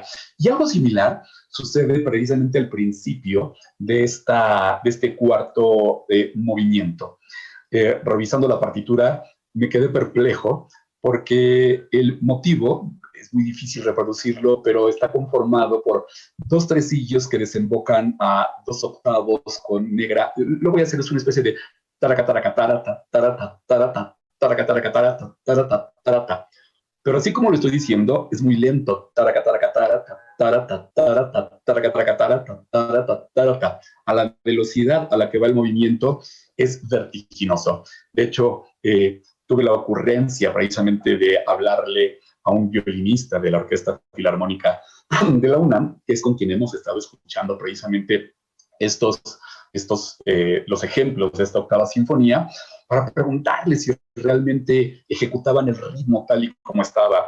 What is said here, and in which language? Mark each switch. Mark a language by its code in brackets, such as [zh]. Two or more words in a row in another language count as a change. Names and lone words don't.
[es] Y algo similar sucede precisamente al principio de este cuarto movimiento. Revisando la partitura, me quedé perplejo porque el motivo es muy difícil reproducirlo, pero está conformado por dos tresillos que desembocan a dos octavos con negra. Lo voy a hacer, es una especie de taracataracatarata, tarata, tarata, taracataracatarata, tarata, tarata. Pero así como lo estoy diciendo, es muy lento. Taracataracatarata, tarata, tarata, taracataracatarata, tarata, tarata. A la velocidad a la que va el movimiento es vertiginoso. De hecho, tuve la ocurrencia precisamente de hablarle a un violinista de la Orquesta Filarmónica de la UNAM, que es con quien hemos estado escuchando precisamente los ejemplos de esta octava sinfonía, para preguntarles si realmente ejecutaban el ritmo tal y como estaba.